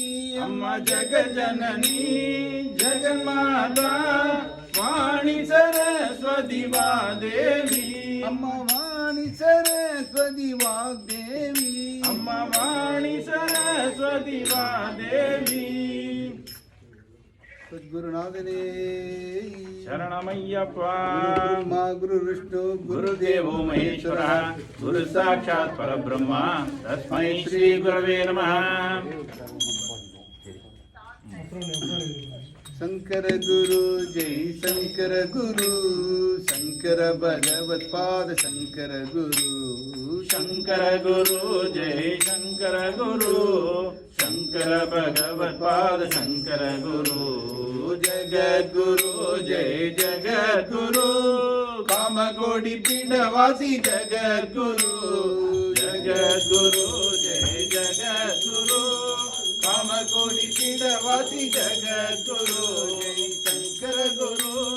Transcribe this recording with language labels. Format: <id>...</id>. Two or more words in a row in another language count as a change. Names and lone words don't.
<ta>அம்மா ஜகஜனனி ஜெகன்மாதா வாணி சரஸ்வதி வாதேவி அம்மா வாணி சரஸ்வதி வாக்தேவி அம்மா வாணி சரஸ்வதி வாதேவி சத்குருநாதனே சரணமையப்பா</ta> <sa>मा गुरु विष्णु गुरुदेवो महेश्वरः गुरु साक्षात् परब्रह्म तस्मै श्री गुरवे नमः शंकर गुरु जय शंकर गुरु शंकर भगवत पाद शंकर गुरु शंकर गुरु जय शंकर गुरु शंकर भगवत पाद शंकर गुरु जगत गुरु जय जगत गुरु कामकोटि पीठवासी जगत गुरु जगत गुरु जय जगत गुरु कामकोटि पीठवासी जगत गुरु जय शंकर गुरु</sa>